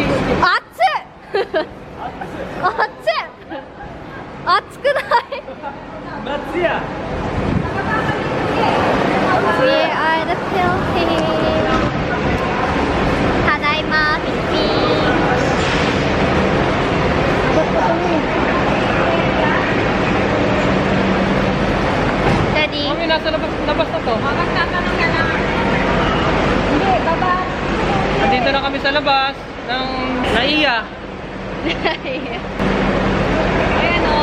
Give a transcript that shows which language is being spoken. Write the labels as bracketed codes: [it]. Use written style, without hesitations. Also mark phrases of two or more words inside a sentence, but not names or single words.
[ja] 熱くない？ [en] That's ya! We are the Philippines. [ja] ただいまフィリピン。Daddy. [tl] Mami, nasa labas na to. Magtatanong ka na. Hindi, baba. Nandito na kami sa labas ng Naiya. Ayan o.